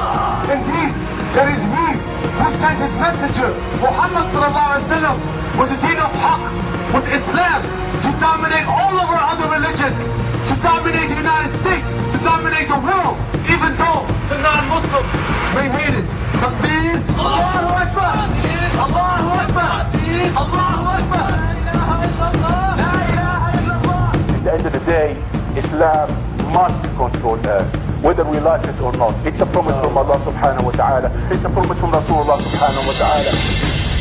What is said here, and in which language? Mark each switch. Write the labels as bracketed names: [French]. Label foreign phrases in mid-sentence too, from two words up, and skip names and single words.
[English] Indeed, there is me who sent his messenger, Muhammad [Arabic] صلى الله عليه وسلم, [English] with the deen of Haqq, with Islam, to dominate all of our other religions, to dominate the United States, to dominate the world, even though the non-Muslims may hate it. [Arabic] Takbir, الله أكبر، الله أكبر، الله أكبر، لا إله إلا الله. [English] At the end of the day, Islam must control Earth, whether we like it or not. It's a promise from Allah [Arabic] سبحانه وتعالى. [English] It's a promise from Rasulullah [Arabic] سبحانه وتعالى.